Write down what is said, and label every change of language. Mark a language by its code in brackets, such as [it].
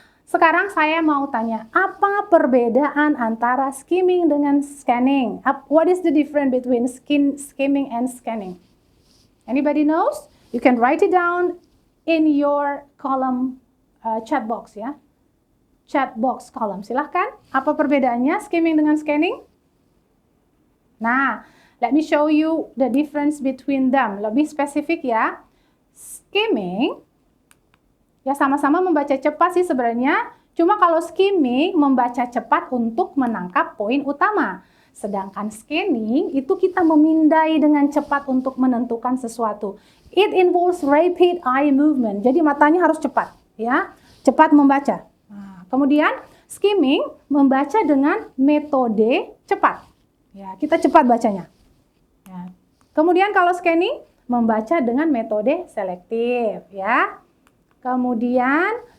[id] Sekarang saya mau tanya, apa perbedaan antara skimming dengan scanning? [en] What is the difference between skimming and scanning? Anybody knows? You can write it down in your column chat box ya. Chat box column, silahkan. [id] Apa perbedaannya skimming dengan scanning? [en] Nah, let me show you the difference between them. [id] Lebih spesifik ya. Skimming ya sama-sama membaca cepat sih sebenarnya. Cuma kalau skimming membaca cepat untuk menangkap poin utama. Sedangkan scanning itu kita memindai dengan cepat untuk menentukan sesuatu. [en] It involves rapid eye movement. [id] Jadi matanya harus cepat, ya. Cepat membaca. Nah, kemudian skimming membaca dengan metode cepat. Ya, kita cepat bacanya. Ya. Kemudian kalau scanning membaca dengan metode selektif, ya. Kemudian